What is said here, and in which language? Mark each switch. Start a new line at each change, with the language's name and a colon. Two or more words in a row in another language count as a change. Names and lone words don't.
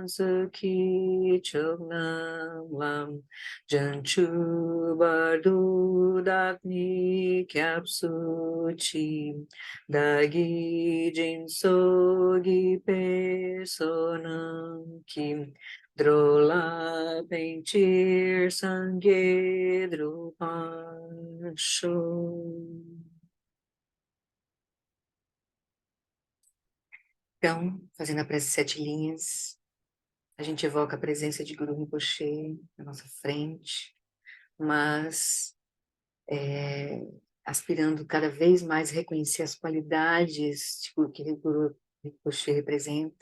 Tibetan: ཚོགས་ཀྱི་ མཆོག་རྣམས་ ལ་ བྱང་ཆུབ་ བར་དུ་ བདག་ནི་ སྐྱབས་སུ་མཆི། བདག་གིས་ སྦྱིན་སོགས་ བགྱིས་པའི་ བསོད་ནམས་ ཀྱིས་ འགྲོ་ལ་ ཕན་ཕྱིར་ སངས་རྒྱས་ འགྲུབ་པར་ཤོག.
Portuguese: Então, fazendo a prece 7 linhas, a gente evoca a presença de Guru Rinpoche na nossa frente, mas aspirando cada vez mais a reconhecer as qualidades tipo, que o Guru Rinpoche representa.